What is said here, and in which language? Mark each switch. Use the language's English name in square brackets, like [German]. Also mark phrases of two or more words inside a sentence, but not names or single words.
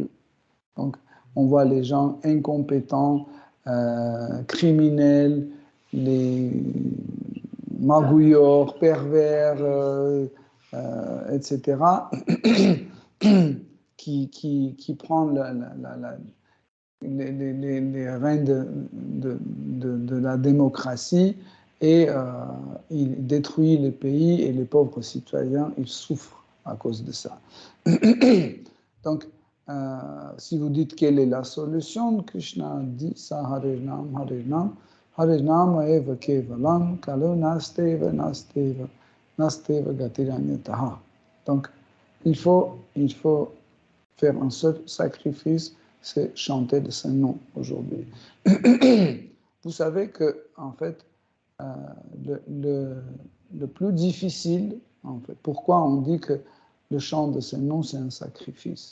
[French] Donc, on voit les gens incompétents, criminels, les magouilleurs, pervers, etc., qui prend les rênes de la démocratie et il détruit les pays et les pauvres citoyens, ils souffrent à cause de ça. Donc, si vous dites quelle est la solution, Krishna dit ça, [Sanskrit] Harinam, Harinam, Harinam eva kevalam, kalo nasteva, nasteva, nasteva gatiranyataha. [French] Donc, il faut faire un seul sacrifice, c'est chanter de son nom aujourd'hui. Vous savez que, en fait, le plus difficile, en fait, pourquoi on dit que le chant de son nom, c'est un sacrifice?